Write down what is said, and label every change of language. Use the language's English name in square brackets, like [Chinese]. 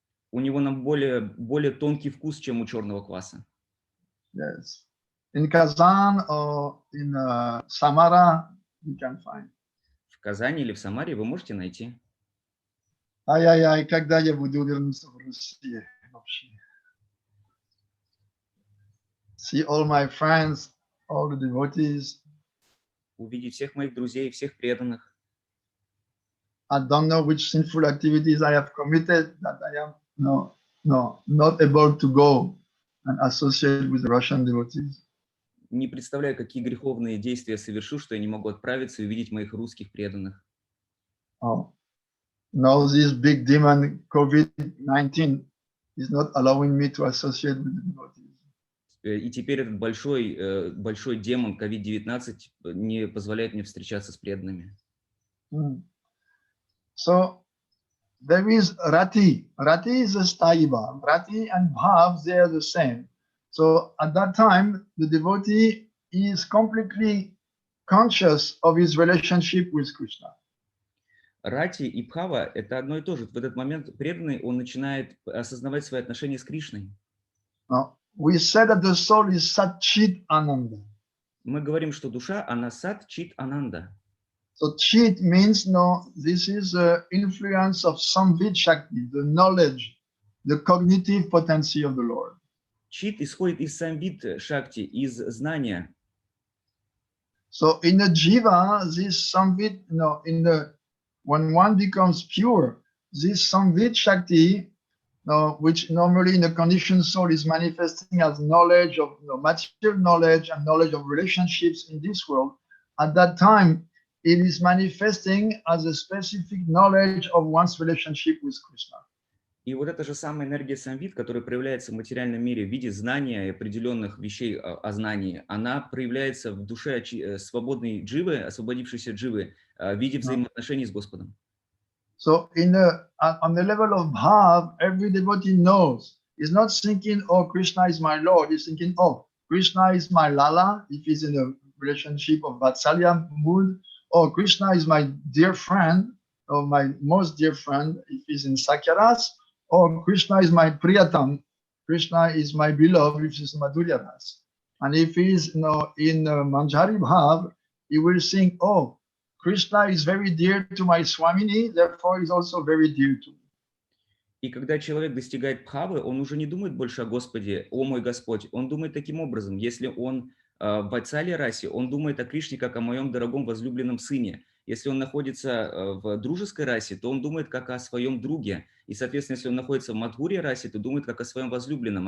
[Russian] У него более тонкий вкус, чем у черного кваса. [English] Yes. In Kazan or in Samara, you can find. [Russian] В Казани или в Самаре вы можете найти. Когда я буду вернуться в Россию вообще. [English] See all my friends, all the devotees. [Russian] Увидеть всех моих друзей, всех преданных. [English] I don't know which sinful activities I have committed that I am not able to go and associate with the Russian devotees. [Russian] Не представляю, какие греховные действия совершу, что я не могу отправиться и увидеть моих русских преданных. [English] Now this big demon COVID-19 is not allowing me to associate with the devotees. [Russian] И теперь этот большой демон COVID-19 не позволяет мне встречаться с преданными. [English] So there is rati. Rati is a sthayi bhav. Rati and bhav, they are the same. So at that time, the devotee is completely conscious of his relationship with Krishna. [Russian] Рати и бхава – это одно и то же. В этот момент преданный, он начинает осознавать свои отношения с Кришной. [English] We said that the soul is Sat Chit Ananda. [Russian] Мы говорим, что душа, она Сат Чит Ананда. [English] So Chit means, this is the influence of Samvid Shakti, the knowledge, the cognitive potency of the Lord. [Russian] Чит исходит из Самвид Шакти, из знания. [English] So in the jiva, this Samvid, when one becomes pure, this Samvid Shakti, which normally in the conditioned soul is manifesting as knowledge of material knowledge and knowledge of relationships in this world, at that time, it is manifesting as a specific knowledge of one's relationship with Krishna. [Russian] И вот эта же самая энергия самвид, которая проявляется в материальном мире в виде знания и определенных вещей о знании, она проявляется в душе свободной дживы, освободившейся дживы, в виде взаимоотношений с Господом. [English] So on the level of bhav, every devotee knows. He's not thinking, oh, Krishna is my Lord. He's thinking, oh, Krishna is my Lala, if he's in a relationship of Vatsalya mood. Oh, Krishna is my dear friend, or my most dear friend, if he's in Sakyaras. Oh, Krishna is my Priyatam. Krishna is my beloved, if he's in Madhurya Ras. And if he's in Manjari Bhav, he will think, oh, Krishna is very dear to my Swamini, therefore he's also very dear to me. [Russian] И когда человек достигает бхавы, он уже не думает больше о Господе, о мой Господь. Он думает таким образом, если он в Ватсале расе, он думает о Кришне как о моем дорогом возлюбленном сыне. Если он находится в дружеской расе, то он думает как о своем друге. И, соответственно, если он находится в Мадхурья расе, то думает как о своем возлюбленном.